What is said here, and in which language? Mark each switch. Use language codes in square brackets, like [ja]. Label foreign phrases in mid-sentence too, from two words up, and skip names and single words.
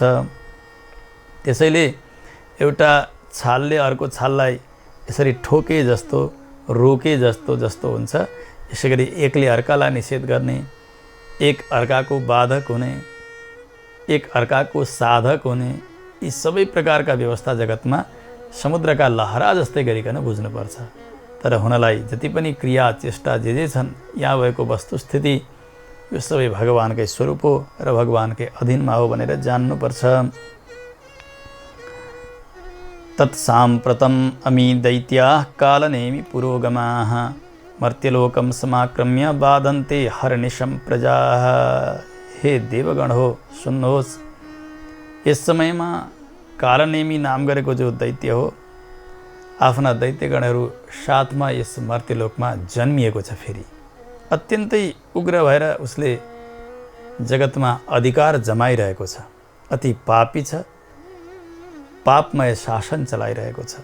[ne] त्यसैले एउटा छालले अर्को छाललाई यसरी ठोके जस्तो, रोके जस्तो हुन्छ, यसै गरी एकले अर्कालाई निषेध गर्ने, एक अर्काको बाधक हुने, एक अर्काको साधक हुने, यी सबै प्रकारका व्यवस्था जगतमा समुद्रका लहरा जस्तै गरिकन बुझ्नुपर्छ। तर हुनलाई जति पनि क्रिया चेष्टा जे छन्, यहाँ भएको वस्तुस्थिति यो सबै भगवानकै स्वरूप हो र भगवानकै अधीनमा हो भनेर जान्नुपर्छ। [sa] तत्साम्प्रतम् अमी दैत्याः कालनेमि पुरोगमाः मर्त्यलोकम समाक्रम्य बाधन्ते हरनिशम प्रजाः। [ne] हे देवगण हो, सुन्नुहोस्, यस समयमा कालनेमी नाम गरेको जो दैत्य हो, आफ्ना दैत्यगणहरू साथमा यस मर्त्यलोकमा जन्मिएको छ। फेरि अत्यन्तै उग्र भएर उसले जगतमा अधिकार जमाइरहेको छ, अति पापी छ, पापमय शासन चलाइरहेको छ।